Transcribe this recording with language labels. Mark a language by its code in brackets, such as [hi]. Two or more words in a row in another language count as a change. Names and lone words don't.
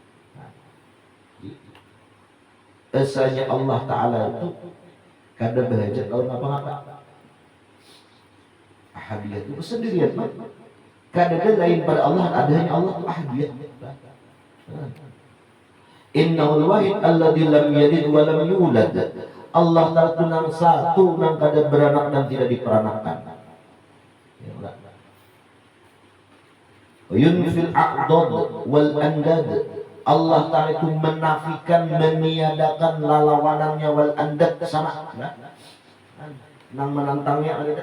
[bjn] Esanya Allah Ta'ala itu kada berhajat lawan apa-apa. Ahadiyat itu kesendirian, kada ada lain pada Allah, adanya Allah itu ahadiyat. [ar] Innahul wahid alladzi lam yalid wa lam yulad. [bjn] Allah Ta'ala itu nang satu, nang kada beranak dan tidak diperanakkan. [ar] Yunfil a'dad wal andad. [bjn] Allah Ta'ala itu menafikan, meniadakan lalawanannya [ar] wal andad, [bjn] sama nang menantangnya ada.